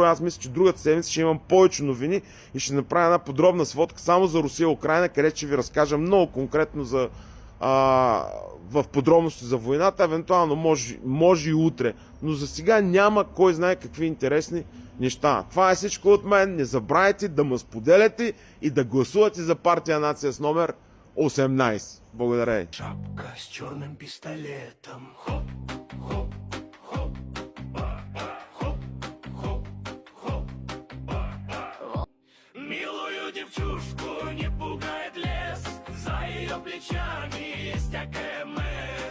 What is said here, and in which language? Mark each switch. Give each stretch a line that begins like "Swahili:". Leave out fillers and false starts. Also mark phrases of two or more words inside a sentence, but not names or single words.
Bulgarian: Аз мисля, че другата седмица ще имам повече новини и ще направя една подробна сводка само за Русия и Украйна, където ще ви разкажа много конкретно в подробности за войната, евентуално може и утре, но за сега няма кой знае какви интересни неща. Това е всичко от мен. Не забравяйте да ме споделяте и да гласувате за партия Нация с номер 18. Благодаря ви.
Russian: Шапка с черным пистолетом. Хоп, хоп, хоп, хоп, хоп, хоп, милую девчушку не пугает лес. За ее плечами есть АКМС.